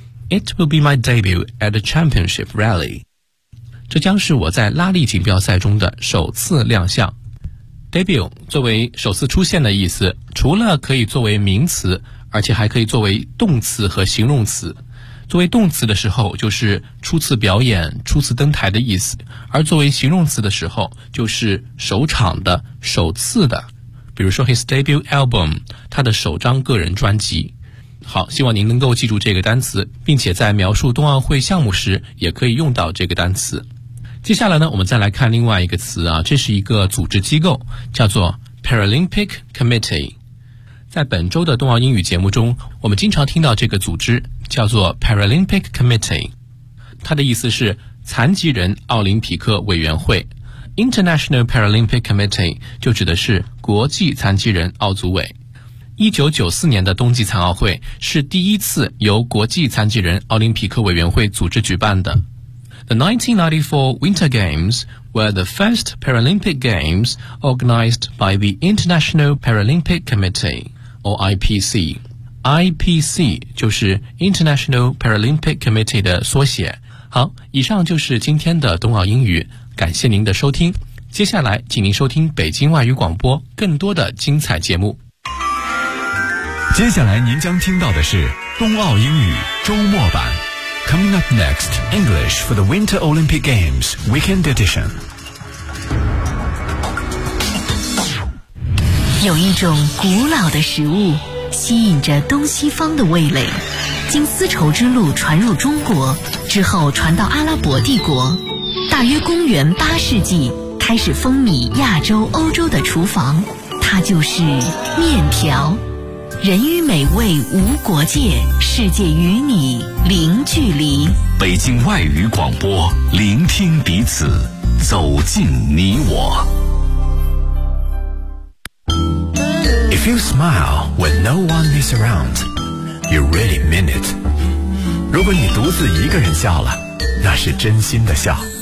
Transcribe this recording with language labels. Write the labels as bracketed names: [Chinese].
[English] It will be my debut at the championship rally. [Chinese] 这将是我在拉力锦标赛中的首次亮相。 Debut 作为首次出现的意思，除了可以作为名词，而且还可以作为动词和形容词。作为动词的时候，就是初次表演、初次登台的意思；而作为形容词的时候，就是首场的、首次的。比如说 [English] his debut album， [Chinese] 他的首张个人专辑。好，希望您能够记住这个单词，并且在描述冬奥会项目时也可以用到这个单词。接下来呢，我们再来看另外一个词啊，这是一个组织机构，叫做 Paralympic Committee。在本周的冬奥英语节目中，我们经常听到这个组织叫做 Paralympic Committee， 它的意思是残疾人奥林匹克委员会。 International Paralympic Committee 就指的是国际残疾人奥组委。 1994年的冬季残奥会是第一次由国际残疾人奥林匹克委员会组织举办的。 [English] The 1994 Winter Games were the first Paralympic Games organized by the International Paralympic Committee, or IPC. [Chinese] IPC 就是 International Paralympic Committee 的缩写。好，以上就是今天的冬奥英语，感谢您的收听。接下来请您收听北京外语广播更多的精彩节目。接下来您将听到的是冬奥英语周末版。 [English] Coming up next, English for the Winter Olympic Games Weekend Edition. [Chinese] 有一种古老的食物吸引着东西方的味蕾，经丝绸之路传入中国之后传到阿拉伯帝国，大约公元八世纪开始风靡亚洲欧洲的厨房，它就是面条。人与美味无国界，世界与你零距离。北京外语广播，聆听彼此，走进你我。 [English] If you smile when no one is around, you really mean it. [Chinese] 如果你独自一个人笑了，那是真心的笑。